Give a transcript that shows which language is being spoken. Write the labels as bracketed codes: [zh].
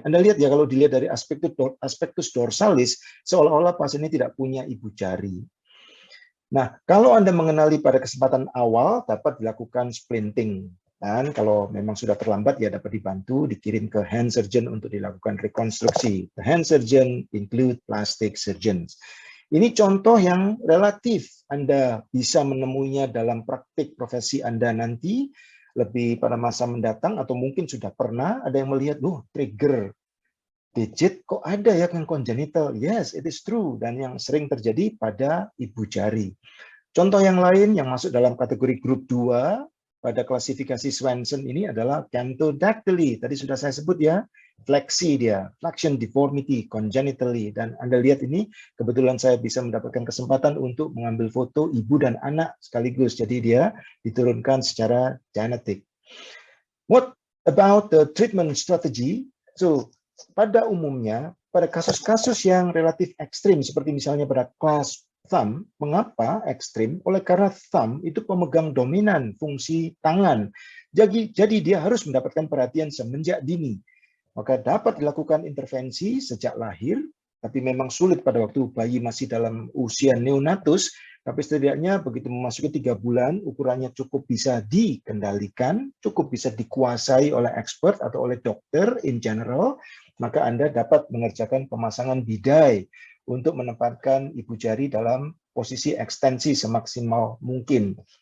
[id] Anda lihat ya, kalau dilihat dari aspektus dorsalis, seolah-olah pasien ini tidak punya ibu jari. Nah, kalau Anda mengenali pada kesempatan awal, dapat dilakukan splinting. Dan kalau memang sudah terlambat, ya dapat dibantu, dikirim ke hand surgeon untuk dilakukan rekonstruksi. [en] The hand surgeon include plastic surgeons. [id] Ini contoh yang relatif Anda bisa menemuinya dalam praktik profesi Anda nanti, lebih pada masa mendatang, atau mungkin sudah pernah ada yang melihat, trigger digit kok ada ya yang congenital. [en] Yes, it is true, [id] dan yang sering terjadi pada ibu jari. Contoh yang lain yang masuk dalam kategori grup 2 pada klasifikasi Swenson ini adalah camptodactyly. Tadi sudah saya sebut ya, fleksi dia, [en] flexion deformity congenitally. [id] Dan Anda lihat ini, kebetulan saya bisa mendapatkan kesempatan untuk mengambil foto ibu dan anak sekaligus. Jadi dia diturunkan secara genetik. [en] What about the treatment strategy? [id] So, pada umumnya, pada kasus-kasus yang relatif ekstrim, seperti misalnya pada clasp thumb, mengapa ekstrim? Oleh karena thumb itu pemegang dominan fungsi tangan. Jadi dia harus mendapatkan perhatian semenjak dini. Maka dapat dilakukan intervensi sejak lahir, tapi memang sulit pada waktu bayi masih dalam usia neonatus, tapi setidaknya begitu memasuki 3 bulan, ukurannya cukup bisa dikendalikan, cukup bisa dikuasai oleh expert atau oleh dokter in general, maka Anda dapat mengerjakan pemasangan bidai untuk menempatkan ibu jari dalam posisi ekstensi semaksimal mungkin.